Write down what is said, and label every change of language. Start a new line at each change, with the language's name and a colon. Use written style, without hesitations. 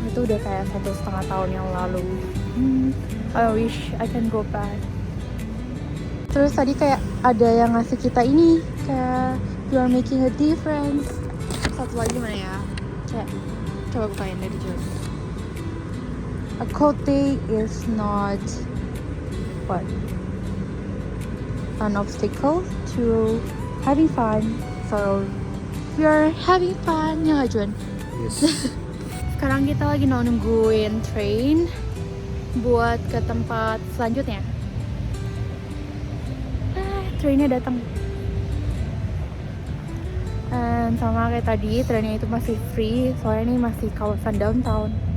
Indonesian: Itu udah kayak 1,5 tahun yang lalu.
English: I wish I can go back.
Indonesian: Terus tadi kayak ada yang ngasih kita ini, kayak
English: you are making a difference.
Indonesian: Satu lagi mana ya? Kayak coba bukain dari jauh.
English: A cold day is not an obstacle to having fun. So we are having fun,
Indonesian: ya nggak
English: Juan? Yes.
Indonesian: Sekarang kita lagi nungguin train buat ke tempat selanjutnya. Trainnya datang. Dan sama kayak tadi, trainnya itu masih free, soalnya ini masih kawasan downtown.